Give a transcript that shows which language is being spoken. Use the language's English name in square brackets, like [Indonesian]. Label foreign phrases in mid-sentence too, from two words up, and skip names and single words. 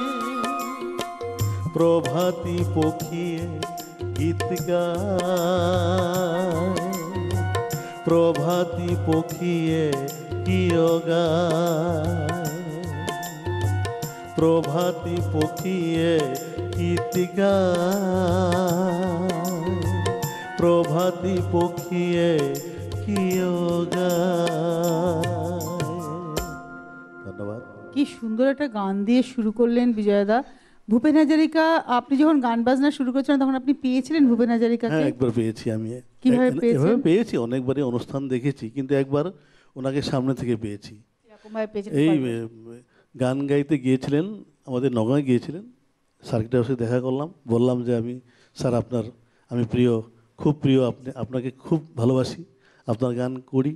[Assamese] প্রভাতী পখিয়ে গীত গায়, প্রভাতী পখিয়ে কিয় গায়, প্রভাতী পখিয়ে গীত গায়, প্রভাতী পখিয়ে কিয় গায়। [Bangla] ধন্যবাদ। কি সুন্দর একটা গান দিয়ে শুরু করলেন বিজয়দা। ভূপেন হাজারিকা, আপনি যখন গান বাজনা শুরু করেছিলেন তখন আপনি পেয়েছিলেন ভূপেন হাজারিকাকে? হ্যাঁ, একবার পেয়েছি আমি। কিভাবে পেয়েছেন? এভাবে পেয়েছি, অনেকবারই অনুষ্ঠান দেখেছি, কিন্তু একবার ওনাকে সামনে থেকে পেয়েছি। এই গান গাইতে গিয়েছিলেন, আমাদের নগাঁয় গিয়েছিলেন, সার্কিট হাউসে দেখা করলাম, বললাম যে স্যার আমি প্রিয়, খুব প্রিয়, আপনাকে খুব ভালোবাসি, আপনার গান করি।